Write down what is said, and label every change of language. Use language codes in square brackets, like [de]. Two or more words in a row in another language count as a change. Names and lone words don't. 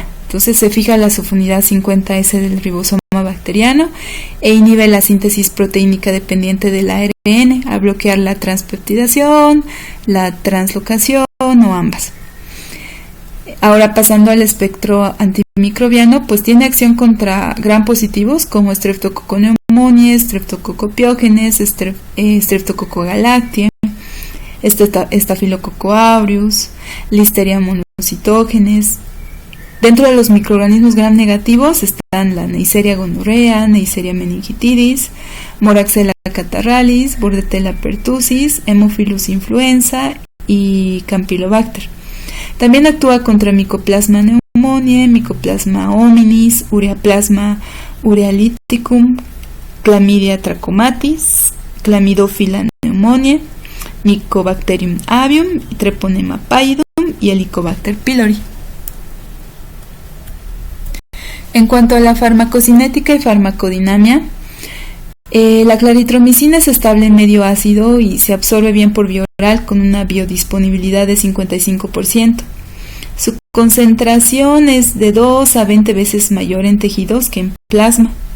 [es] Entonces se fija la subunidad 50S del ribosoma bacteriano e inhibe la síntesis proteínica dependiente del ARN al bloquear la transpeptidación, la translocación o ambas. Ahora pasando al espectro antimicrobiano, pues tiene acción contra gram positivos como Streptococcus pneumoniae, Streptococcus pyogenes, Streptococcus galactiae, Staphylococcus aureus, Listeria monocytogenes. Dentro de los microorganismos gram negativos están la Neisseria gonorrhea, Neisseria meningitidis, Moraxella catarrhalis, Bordetella pertussis, Haemophilus influenza y Campylobacter. También actúa contra Mycoplasma pneumoniae, Mycoplasma hominis, Ureaplasma urealyticum, Chlamydia trachomatis, Chlamydophila pneumoniae, Mycobacterium avium, Treponema pallidum y Helicobacter pylori. En cuanto a la farmacocinética y farmacodinamia, la claritromicina es estable en medio ácido y se absorbe bien por vía oral con una biodisponibilidad de 55%. Su concentración es de 2 a 20 veces mayor en tejidos que en plasma.